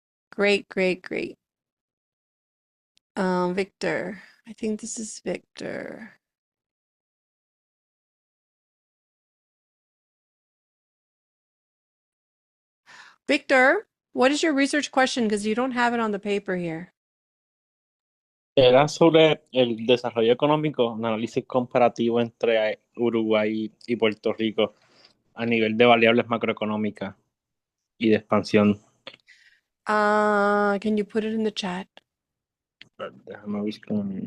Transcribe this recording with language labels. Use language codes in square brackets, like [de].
[en] Great, great, great. Victor. I think this is Victor. Victor, what is your research question? Because you don't have it on the paper here. [es] Era sobre el desarrollo económico, un análisis comparativo entre Uruguay y Puerto Rico a nivel de variables macroeconómicas y de expansión. [en] Can you put it in the chat? [es] Déjame buscar.